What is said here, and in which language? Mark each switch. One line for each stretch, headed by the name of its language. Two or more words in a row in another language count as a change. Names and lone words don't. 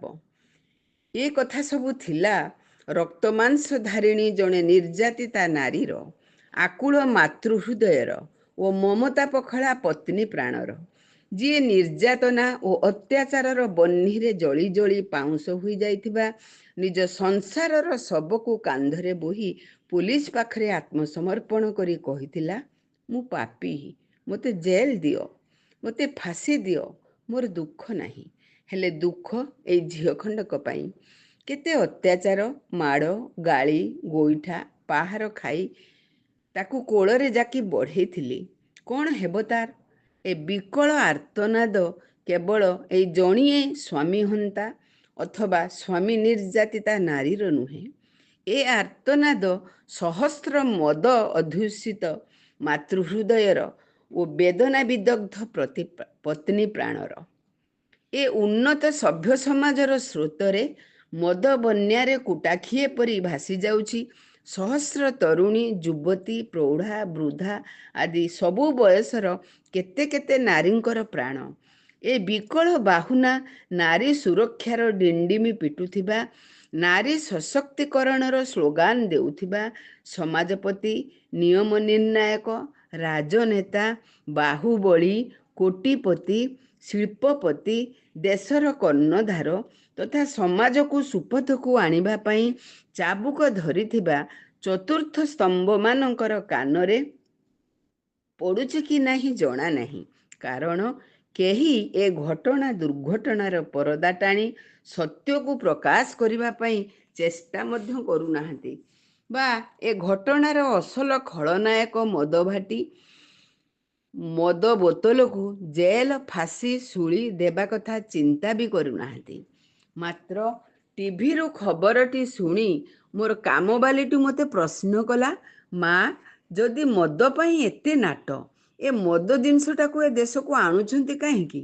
Odia: ଏ କଥା ସବୁ ଥିଲା ରକ୍ତମାଂସ ଧାରିଣୀ ଜଡ଼େ ନିର୍ଯାତିତା ନାରୀର ଆକୁଳ ମାତୃହୃଦୟର ଓ ମମତା ପାଖଲା ପତ୍ନୀ ପ୍ରାଣର, ଯିଏ ନିର୍ଯାତନା ଓ ଅତ୍ୟାଚାର ବହ୍ନିରେ ଜଳି ଜଳି ପାଉଁଶ ହୋଇ ଯାଇଥିବା ନିଜ ସଂସାରର ସବୁକୁ କାନ୍ଧରେ ବୋହି ପୋଲିସ ପାଖରେ ଆତ୍ମସମର୍ପଣ କରି କହିଥିଲା, ମୁଁ ପାପୀ, ମତେ ଜେଲ ଦିଅ, ମତେ ଫାଶୀ ଦିଅ, ମୋର ଦୁଃଖ ନାହିଁ। ହେଲେ ଦୁଃଖ ଏ ଝିଅ ଖଣ୍ଡକ ପାଇଁ କେତେ ଅତ୍ୟାଚାର, ମାଡ଼, ଗାଳି, ଗୋଇଠା, ପାହାର ଖାଇ ତାକୁ କୋଳରେ ଯାକି ବଢ଼ାଇଥିଲି। କଣ ହେବ ତାର? ଏ ବିକଳ ଆର୍ତ୍ତନାଦ କେବଳ ଏ ଜଣିଏ ସ୍ୱାମୀ ହନ୍ତା ଅଥବା ସ୍ୱାମୀ ନିର୍ଯାତିତା ନାରୀର ନୁହେଁ। ଏ ଆର୍ତ୍ତନାଦ ସହସ୍ର ମଦ ଅଧ୍ୟୁଷିତ ମାତୃହୃଦୟର ଓ ବେଦନା ବିଦଗ୍ଧ ପତ୍ନୀ ପ୍ରାଣର। ଏ ଉନ୍ନତ ସଭ୍ୟ ସମାଜର ସ୍ରୋତରେ ମଦ ବନ୍ୟାରେ କୁଟାଖିଏ ପରି ଭାସି ଯାଉଛି ସହସ୍ର ତରୁଣୀ, ଯୁବତୀ, ପ୍ରୌଢ଼ା, ବୃଦ୍ଧା ଆଦି ସବୁ ବୟସର କେତେ କେତେ ନାରୀଙ୍କର ପ୍ରାଣ। ଏ ବିକଳ ବାହୁନା ନାରୀ ସୁରକ୍ଷାର ଡିଣ୍ଡିମ ପିଟୁଥିବା, ନାରୀ ସଶକ୍ତିକରଣର ସ୍ଲୋଗାନ ଦେଉଥିବା ସମାଜପତି, ନିୟମ ନିର୍ଣ୍ଣାୟକ, ରାଜନେତା, ବାହୁବଳୀ, କୋଟିପତି, ଶିଳ୍ପପତି, ଦେଶର କର୍ଣ୍ଣଧାର ତଥା ସମାଜ କୁ ସୁପଥ କୁ ଆଣିବା ପାଇଁ ଚାବୁକ ଧରିଥିବା ଚତୁର୍ଥ ସ୍ତମ୍ଭ ମାନଙ୍କର କାନରେ ପଡ଼ୁଛି କି ନାହିଁ ଜଣା ନାହିଁ। କାରଣ କେହି ଏ ଘଟଣା ଦୁର୍ଘଟଣାର ପରଦା ଟାଣି ସତ୍ୟ କୁ ପ୍ରକାଶ କରିବା ପାଇଁ ଚେଷ୍ଟା ମଧ୍ୟ କରୁ ନାହାନ୍ତି ବା ଏ ଘଟଣାର ଅସଲ ଖଳନାୟକ ମଦ ଭାଟି ମଦ ବୋତଲ କୁ ଜେଲ ଫାଶୀ ଶୂଳି ଦେବା କଥା ଚିନ୍ତା ବି କରୁ ନାହାନ୍ତି। ମାତ୍ର ଟିଭି ର ଖବରଟି ଶୁଣି ମୋର କାମବାଲୀଟି ମତେ ପ୍ରଶ୍ନ କଲା, ମାଁ ଯଦି ମଦ ପାଇଁ ଏତେ ନାଟ ଏ ମଦ ଜିନିଷଟାକୁ ଏ ଦେଶ କୁ ଆଣୁଛନ୍ତି କାହିଁକି?